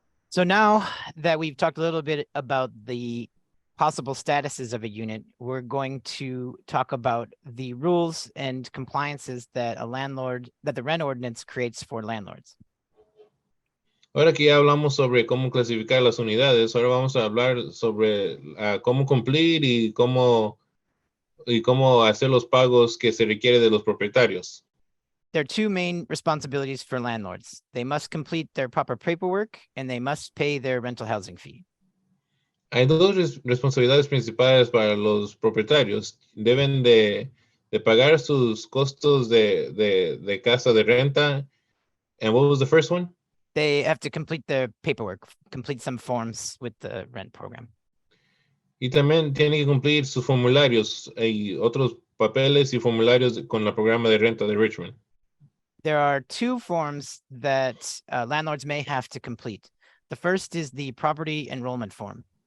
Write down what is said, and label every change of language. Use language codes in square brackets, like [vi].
[en] So now that we've talked a little bit about the possible statuses of a unit, we're going to talk about the rules and compliances that the rent ordinance creates for landlords. [es] Ahora que ya hablamos sobre cómo clasificar las unidades, ahora vamos a hablar sobre cómo cumplir y cómo hacer los pagos que se requiere de los propietarios. [en] There are two main responsibilities for landlords. They must complete their proper paperwork and they must pay their rental housing fee. [es] Hay dos responsabilidades principales para los propietarios. Deben de pagar sus costos de casa de renta. [en] And what was the first one? They have to complete their paperwork, complete some forms with the rent program. [es] Y también tienen que cumplir sus formularios y otros papeles y formularios con el programa de renta de Richmond. [en] There are two forms that landlords may have to complete. The first is the property enrollment form.